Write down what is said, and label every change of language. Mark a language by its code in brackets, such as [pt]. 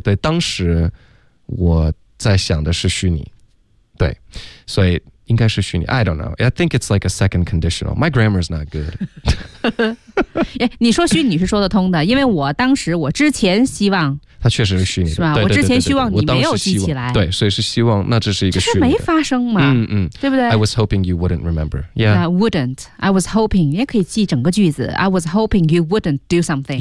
[zh] 对，当时我在想的是虚拟。对，所以应该是虚拟。 [en] I don't know. I think it's like a second conditional. My grammar is not good. [zh] 你说虚拟是说得通的，因为我当时我之前希望它确实是虚拟的，是吧？我之前希望你没有记起来，对，所以是希望那这是一个虚拟的，就是没发生嘛，嗯嗯，对不对 [en] ？I was hoping you wouldn't remember. Yeah, I wouldn't. I was hoping [zh] 也可以记整个句子。 [en] I was hoping you wouldn't do something.